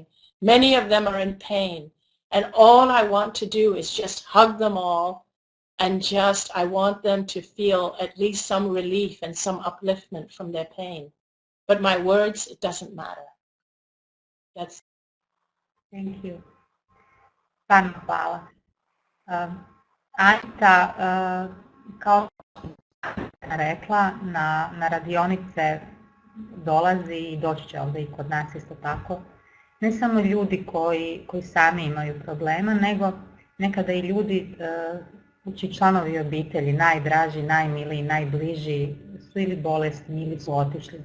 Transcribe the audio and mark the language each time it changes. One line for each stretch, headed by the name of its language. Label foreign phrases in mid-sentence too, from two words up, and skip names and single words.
English: Many of them are in pain. And all I want to do is just hug them all, and I want them to feel at least some relief and some upliftment from their pain. But my words, it doesn't matter. That's. Thank you.
Croatian: Stvarno hvala. Anita, kao što sam rekla, na radionice dolazi i doći će ovdje i kod nas isto tako. Ne samo ljudi koji sami imaju problema, nego nekada i ljudi, članovi obitelji, najdraži, najmiliji, najbliži, su ili bolesni ili su otišli.